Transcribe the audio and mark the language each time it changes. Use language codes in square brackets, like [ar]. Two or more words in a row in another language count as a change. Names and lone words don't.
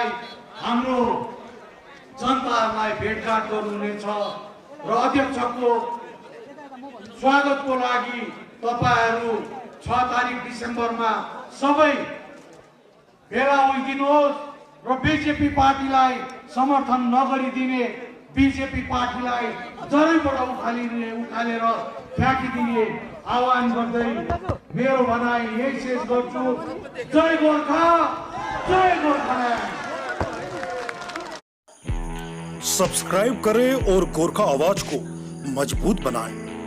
[ne] हाम्रो जनताहरूलाई भेटघाट गर्नुहुनेछ र अध्यक्षको स्वागतको लागि तपाईहरु 6 तारिक डिसेम्बरमा सबै भेला होइदिनुहोस् र बीजेपी पार्टीलाई समर्थन नगरिदिने, बीजेपी पार्टीलाई जरैबाट उखालेर फ्याँकिदिने आह्वान गर्दै मेरो भनाइ यही शेष गर्छु। जय गोर्खा, जय गोर्खाल्यान्ड। [hi] सब्सक्राइब करें और गोरखा आवाज को मजबूत बनाएं।